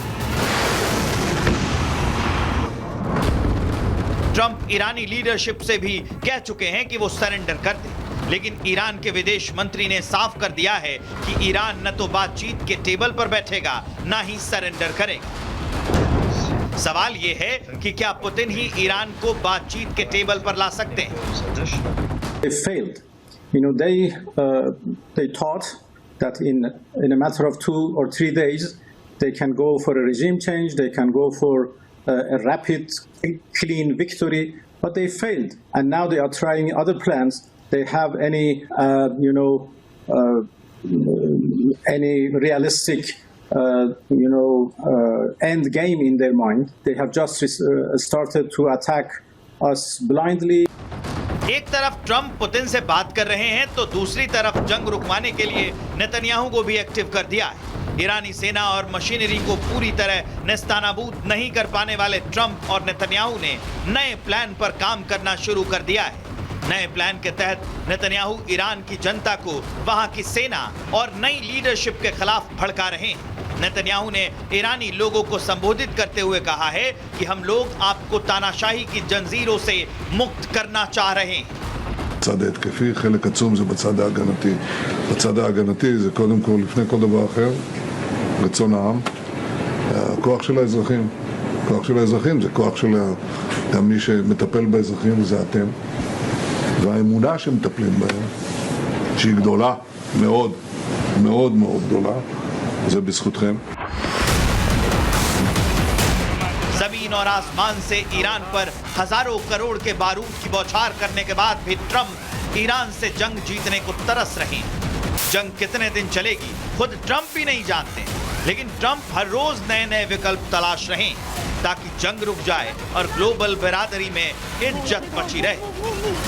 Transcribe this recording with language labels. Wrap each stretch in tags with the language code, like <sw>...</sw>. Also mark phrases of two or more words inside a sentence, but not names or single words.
<hi>ट्रंप ईरानी लीडरशिप से भी कह चुके हैं कि वो सरेंडर कर दे, लेकिन ईरान के विदेश मंत्री ने साफ कर दिया है कि ईरान न तो बातचीत के टेबल पर बैठेगा न ही सरेंडर करेगा। सवाल यह है कि क्या पुतिन ही ईरान को बातचीत के टेबल पर ला सकते हैं?</hi> <en>They failed. They thought that in a matter of 2 or 3 days they can go for a regime change, they can go for a rapid, clean victory, but they failed, and now they are trying other plans. They have any realistic, end game in their mind. They have just started to attack us blindly.</en> <hi>एक तरफ ट्रंप पुतिन से बात कर रहे हैं तो दूसरी तरफ जंग रुकवाने के लिए नेतन्याहू को भी एक्टिव कर दिया है। ईरानी सेना और मशीनरी को पूरी तरह नेस्तनाबूद नहीं कर पाने वाले ट्रंप और नेतन्याहू ने नए प्लान पर काम करना शुरू कर दिया है। नए प्लान के तहत नेतन्याहू ईरान की जनता को वहां की सेना और नई लीडरशिप के खिलाफ भड़का रहे हैं। नेतन्याहू ने ईरानी लोगों को संबोधित करते हुए कहा है कि हम लोग आपको तानाशाही की जंजीरों से मुक्त करना चाह रहे हैं।</hi> <he>בצד ההתקפי, חלק עצום זה בצד ההגנתי. בצד ההגנתי זה קודם כל, לפני כל דבר אחר, רצון העם, הכוח של האזרחים. הכוח של האזרחים זה כוח של גם מי שמטפל באזרחים זה אתם. והאמונה שמטפלים בהם, שהיא גדולה מאוד, מאוד מאוד גדולה, זה בזכותכם.</he> <hi>जमीन और आसमान से ईरान पर हजारों करोड़ के बारूद की बौछार करने के बाद भी ट्रंप ईरान से जंग जीतने को तरस रहे हैं। जंग कितने दिन चलेगी खुद ट्रंप भी नहीं जानते, लेकिन ट्रंप हर रोज नए नए विकल्प तलाश रहे हैं ताकि जंग रुक जाए और ग्लोबल बिरादरी में इज्जत बची रहे।</hi>